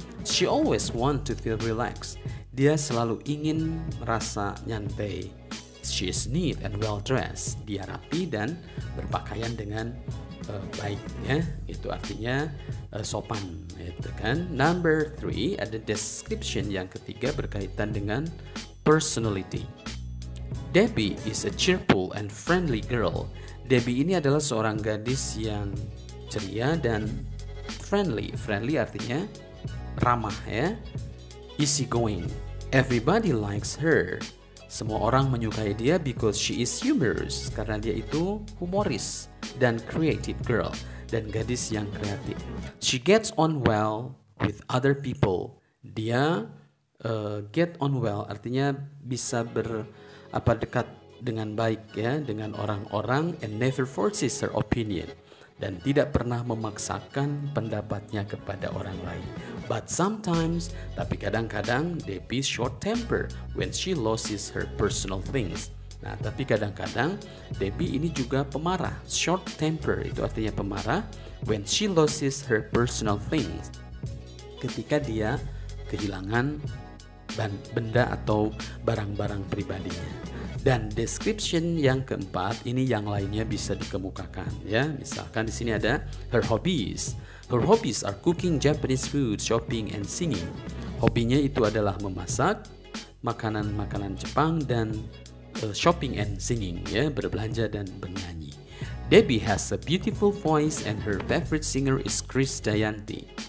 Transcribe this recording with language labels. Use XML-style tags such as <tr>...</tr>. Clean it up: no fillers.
<en>She always want to feel relaxed.</en> <id>Dia selalu ingin merasa nyantai.</id> <en>She is neat and well dressed.</en> <id>Dia rapi dan berpakaian dengan baik ya. Itu artinya sopan gitu kan. Number 3 ada description yang ketiga berkaitan dengan personality.</id> <en>Debbie is a cheerful and friendly girl.</en> <id>Debbie ini adalah seorang gadis yang ceria dan friendly. Friendly artinya ramah ya.</id> <en>Easy going. Everybody likes her.</en> <id>Semua orang menyukai dia</id> <en>because she is humorous,</en> <id>karena dia itu humoris, dan</id> <en>creative girl,</en> <id>dan gadis yang kreatif.</id> <en>She gets on well with other people.</en> <id>Dia</id> <en>get on well</en> <id>artinya bisa dekat dengan baik ya dengan orang-orang,</id> <en>and never forces her opinion,</en> <id>dan tidak pernah memaksakan pendapatnya kepada orang lain.</id> <en>But sometimes,</en> <id>tapi kadang-kadang</id> <en>Debbie short temper when she loses her personal things.</en> <id>Nah, tapi kadang-kadang Debbie ini juga pemarah.</id> <en>Short temper</en> <id>itu artinya pemarah</id> <en>when she loses her personal things.</en> <id>Ketika dia kehilangan benda atau barang-barang pribadinya. Dan description yang keempat ini yang lainnya bisa dikemukakan ya. Misalkan di sini ada</id> <en>her hobbies. Her hobbies are cooking Japanese food, shopping and singing.</en> <id>Hobinya itu adalah memasak, makanan-makanan Jepang, dan</id> <en>shopping and singing</en> <id>ya, berbelanja dan bernyanyi.</id> <en>Debbie has a beautiful voice and her favorite singer is Krisdayanti.</en>